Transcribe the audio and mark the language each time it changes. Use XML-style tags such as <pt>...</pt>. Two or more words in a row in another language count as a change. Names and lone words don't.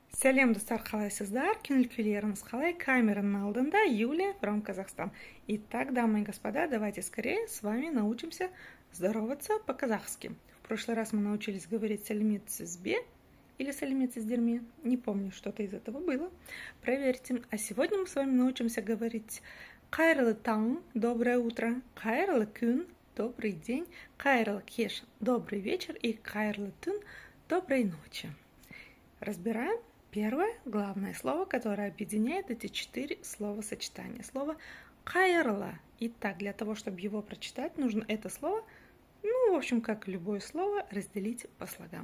<kk>Сәлем достар, қалайсыздар? Көңіл күйлеріңіз қалай? Камераның алдында Юлия from Казахстан.</kk> <ru>Итак, дамы и господа, давайте скорее с вами научимся здороваться по-казахски. В прошлый раз мы научились говорить сәлеметсізбе или сәлеметсіздерме. Не помню, что-то из этого было. Проверьте. А сегодня мы с вами научимся говорить</ru> <kk>қайырлы таң,</kk> <ru>доброе утро,</ru> <kk>қайырлы күн,</kk> <ru>добрый день,</ru> <kk>қайырлы кеш,</kk> <ru>добрый вечер и</ru> <kk>қайырлы түн,</kk> <ru>доброй ночи. Разбираем первое главное слово, которое объединяет эти 4 словосочетания. Слово «кайрла». Итак, для того, чтобы его прочитать, нужно это слово, в общем, как любое слово, разделить по слогам.</ru>